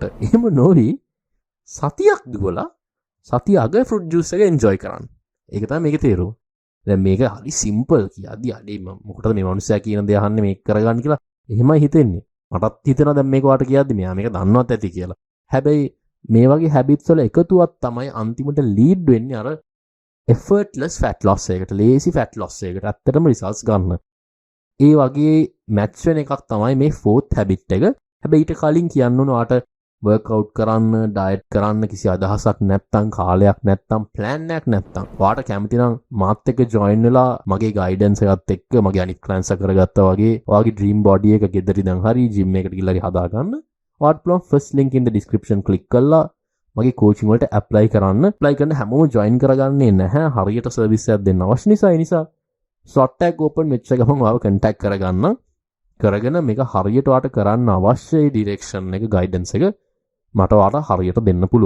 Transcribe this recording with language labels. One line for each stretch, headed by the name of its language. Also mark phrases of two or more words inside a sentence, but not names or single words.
Sinhala: එහෙම නොවි සතියක් දුවලා සතිය අග
English: fruit juice
Sinhala: එක එන්ජොයි කරන්න. ඒක තමයි මේකේ තේරුම. දැන් මේක හරි සිම්පල් කියද්දි අඩේ මොකටද මේ මිනිස්සයා කියන දේ අහන්නේ මේක කරගන්න කියලා එහෙමයි හිතෙන්නේ. මටත් හිතෙනවා දැන් මේක වාට කියද්දි මෙයා මේක දන්නවත් ඇති කියලා. හැබැයි මේ වගේ හැබිට්ස් වල එකතුවක් තමයි අන්තිමට ලීඩ් වෙන්නේ අර
English: effortless fat loss
Sinhala: එකකට.
English: lazy fat loss
Sinhala: එකකට. ඇත්තටම results ගන්න. ඒ වගේ match වෙන එකක් තමයි මේ
English: fourth habit
Sinhala: එක. හැබැයි ඊට කලින් කියන්න ඕන ඔයාට workout කරන්න, diet කරන්න කිසි අදහසක් නැත්නම්, කාලයක් නැත්නම්, plan එකක් නැත්නම්, ඔයාට කැමති නම් මාත් එක්ක join වෙලා මගේ guidance එකත් එක්ක මගේ අනිත් clients කරගත්තා වගේ ඔයාගේ
English: dream body
Sinhala: එක ගෙදර ඉඳන් හරි gym එකකට ගිහලා හරි හදාගන්න. ඔයාට පුළුවන්
English: first link in the description click
Sinhala: කරලා මගේ coaching වලට apply කරන්න. apply කරන හැමෝම join කරගන්නේ නැහැ. හරියට service එකක් දෙන්න අවශ්‍ය නිසා ඒ නිසා
English: slot tag open
Sinhala: වෙච්ච ගමන් ඔයාව contact කරගන්න. කරගෙන මේක හරියට ඔයාට කරන්න අවශ්‍ය direction එක guidance එක මට ඔයාට හරියට දෙන්න පුළුවන්.